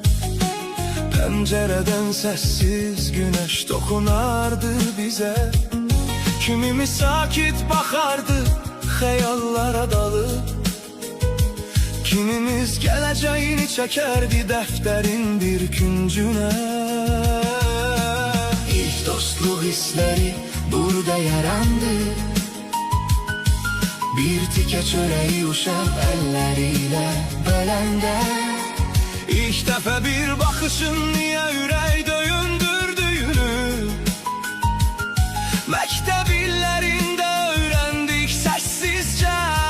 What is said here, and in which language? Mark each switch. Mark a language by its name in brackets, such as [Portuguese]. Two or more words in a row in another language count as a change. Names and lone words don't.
[Turkish] Pencereden sessiz güneş dokunardı bize. Kimimiz sakit bakardı hayallara dalıp. Kimimiz geleceğini çekerdi defterin bir küncüne. [Azerbaijani] İlk dostluq hisleri burada yarandı. Bir tikə çörəyi uşaq əllərilə böləndə. İlk dəfə bir baxışın niyə ürək döyündürdüyünü məktəb illərində öyrəndik səssizcə.